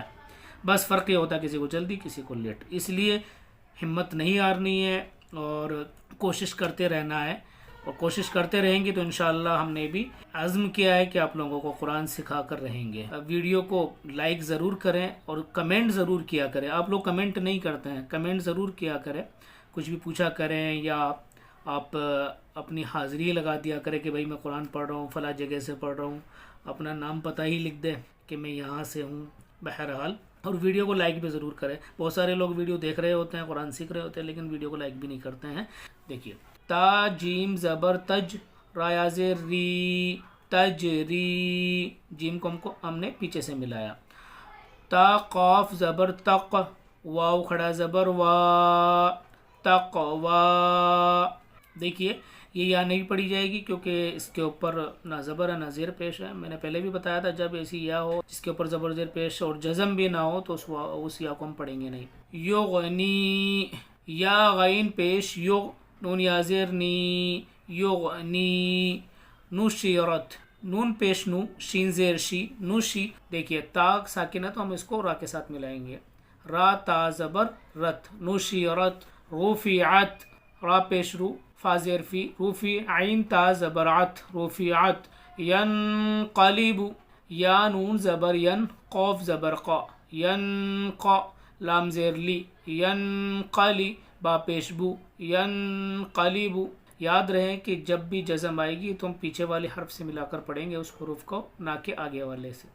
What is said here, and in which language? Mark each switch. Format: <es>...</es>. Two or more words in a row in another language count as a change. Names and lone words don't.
<ur>بس فرق یہ ہوتا ہے کسی کو جلدی، کسی کو لیٹ۔ اس لیے ہمت نہیں ہارنی ہے اور کوشش کرتے رہنا ہے، اور کوشش کرتے رہیں گے تو انشاءاللہ ہم نے بھی عزم کیا ہے کہ آپ لوگوں کو قرآن سکھا کر رہیں گے. اب ویڈیو کو لائک ضرور کریں اور کمنٹ ضرور کیا کریں. آپ لوگ کمنٹ نہیں کرتے ہیں، کمنٹ ضرور کیا کریں، کچھ بھی پوچھا کریں یا آپ اپنی حاضری لگا دیا کرے کہ بھائی میں قرآن پڑھ رہا ہوں، فلاں جگہ سے پڑھ رہا ہوں، اپنا نام پتہ ہی لکھ دے کہ میں یہاں سے ہوں. بہرحال اور ویڈیو کو لائک بھی ضرور کریں. بہت سارے لوگ ویڈیو دیکھ رہے ہوتے ہیں، قرآن سیکھ رہے ہوتے ہیں، لیکن ویڈیو کو لائک بھی نہیں کرتے ہیں. دیکھیے تا جیم زبر تج، را یا زیر ری، تج ری، جیم کو ہم نے پیچھے سے ملایا. تا قاف زبر تق، واو کھڑا زبر وا، تقوا. دیکھیے یہ یا نہیں پڑھی جائے گی کیونکہ اس کے اوپر نہ زبر ہے نہ زیر پیش ہے. میں نے پہلے بھی بتایا تھا جب ایسی یا ہو جس کے اوپر زبر زیر پیش اور جزم بھی نہ ہو تو اس یا کو ہم پڑھیں گے نہیں. یغنی، یا غین پیش یغ، نون یا زیر نی، یغنی. نشرت، نون پیش نو، شین زیر شی، نوشی. دیکھیے تا ساکن ہے تو ہم اس کو را کے ساتھ ملائیں گے. را تا زبر رت، نشرت. رفعت، را پیش رو، فا زیر فی، رفی. عین تا زبر عت، رفعت. ینقلب، یا نون زبر ین، قوف زبر قا، ینقا. لام زیر لی، ینقلی. با پیش بو، ینقلب. یاد رہے کہ جب بھی جزم آئے گی تو ہم پیچھے والے حرف سے ملا کر پڑھیں گے اس حروف کو، نہ کہ آگے والے سے.</ur>